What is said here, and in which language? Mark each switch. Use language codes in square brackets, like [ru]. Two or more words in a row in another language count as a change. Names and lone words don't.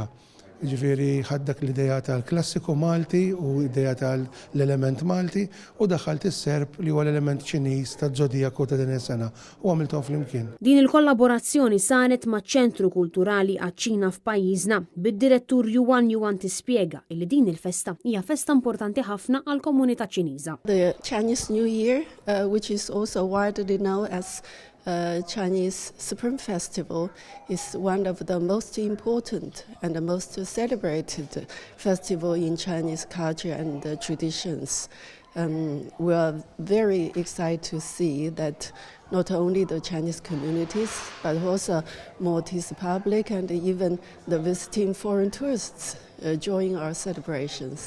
[mt] Ġifieri ħaddak l-idea tal-klassiku Malti u idea tal-element Malti u daħħalt is-Serb li huwa l-element Ċiniż taż-żodijaku ta' din is-sena u għamilthom flimkien. Din il-kollaborazzjoni saret maċ-Ċentru Kulturali għaċ-Ċina f'pajjiżna bid-direttur Yuan tispjega li din il-festa hija festa importanti ħafna għall-komunità Ċiniża. [en] The Chinese New Year, which is also widely known as Chinese Spring Festival, is one of the most important and the most celebrated festival in Chinese culture and traditions. We are very excited to see that not only the Chinese communities, but also Maltese public and even the visiting foreign tourists join our celebrations.